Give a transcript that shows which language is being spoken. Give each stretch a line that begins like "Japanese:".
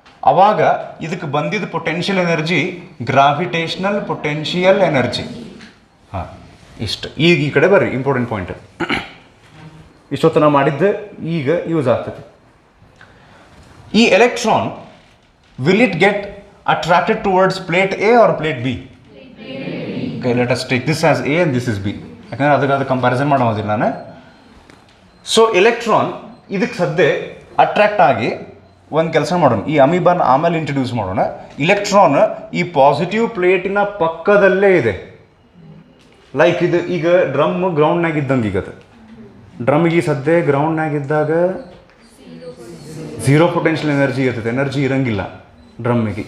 Kannada: ಅವಾಗ ಇದಕ್ಕೆ ಬಂದಿದ್ದ potential energy gravitational potential energy. ಇಷ್ಟು. ಈಗ ಈ ಕಡೆ ಬರ್ರಿ, ಇಂಪಾರ್ಟೆಂಟ್ ಪಾಯಿಂಟ್. ಇಷ್ಟೊತ್ತು ನಾವು ಮಾಡಿದ್ದೆ ಈಗ ಯೂಸ್ ಆಗ್ತದೆ. ಈ
English: Electron will it get attracted towards plate A or plate B? Okay, let us take this as A and this is B.
Kannada: ಯಾಕಂದರೆ ಅದಕ್ಕೆ ಕಂಪ್ಯಾರಿಸನ್ ಮಾಡೋದಿಲ್ಲ ನಾನು. ಸೊ ಎಲೆಕ್ಟ್ರಾನ್ ಇದಕ್ಕೆ ಸದ್ಯ ಅಟ್ರಾಕ್ಟ್ ಆಗಿ ಒಂದು ಕೆಲಸ ಮಾಡೋಣ, ಈ ಅಮೀಬಾನ ಆಮೇಲೆ ಇಂಟ್ರಡ್ಯೂಸ್ ಮಾಡೋಣ. ಇಲೆಕ್ಟ್ರಾನ್ ಈ ಪಾಸಿಟಿವ್ ಪ್ಲೇಟಿನ ಪಕ್ಕದಲ್ಲೇ ಇದೆ. ಲೈಕ್ ಇದು ಈಗ ಡ್ರಮ್ ಗ್ರೌಂಡ್ನಾಗ ಇದ್ದಂಗೆ. ಈಗ ಅದು ಡ್ರಮ್ಗೆ ಈ ಸದ್ಯ ಗ್ರೌಂಡ್ನಾಗಿದ್ದಾಗ 0 ಪೊಟೆನ್ಷಿಯಲ್ ಎನರ್ಜಿ ಇರ್ತದೆ, ಎನರ್ಜಿ ಇರಂಗಿಲ್ಲ ಡ್ರಮ್ಮಿಗೆ.